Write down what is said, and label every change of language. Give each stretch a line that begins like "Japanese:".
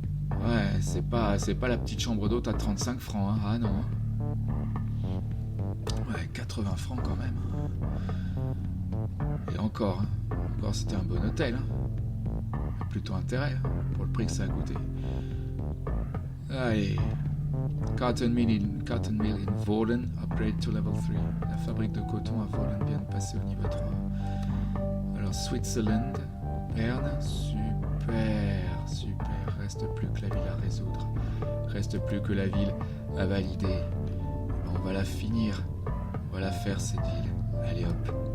French: Ouais, c'est pas la petite chambre d'hôte à 35 francs, hein. Ah non. Ouais, 80 francs quand même. Et encore c'était un bon hôtel. Hein. Plutôt intérêt pour le prix que ça a coûté. Allez.
English: Cotton mill in Wohlen, upgrade to level 3.
French: La fabrique de coton à Wohlen vient de passer au niveau 3. Alors, Switzerland, Berne, super. Reste plus que la ville à résoudre. Reste plus que la ville à valider. On va la finir. On va la faire, cette ville. Allez hop.